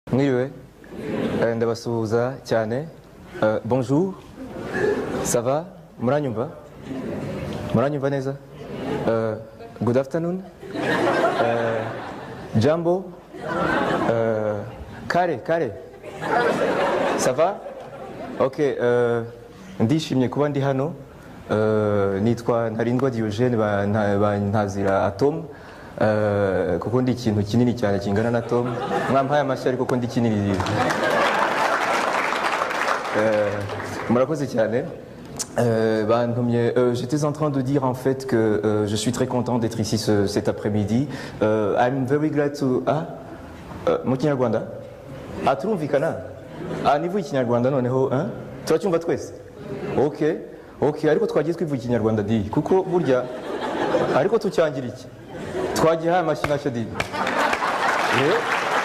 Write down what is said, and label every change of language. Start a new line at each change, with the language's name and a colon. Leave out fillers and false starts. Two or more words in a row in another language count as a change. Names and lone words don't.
Kinyarwanda: Mwiriwe, ndabasuhuza cyane.
French: Bonjour, ça va?
Kinyarwanda: Muranyumva? Muranyumva neza?
English: Good afternoon.
Swahili: Jambo. Kare.
French: Ça va?
Kinyarwanda: Ok, ndishimye kuba ndi hano. Nitwa Ntarindwa Diogene bantazira Atom. Kuko ndi ikintu kinini cyane kingana na Tom. Mwampaye amashyi ariko ko ndi kinini. Murakoze cyane.
French: J'étais en train de dire en fait que je suis très content d'être ici cet après-midi.
English: I'm very glad to...
Kinyarwanda: mu Kinyarwanda? Turumvikana? Nivuye Ikinyarwanda noneho, turacyumva twese? Ok, ariko twagiye twivuye Ikinyarwanda di, kuko burya, ariko tucyangira iki? Twagiye amashyi nacyo di.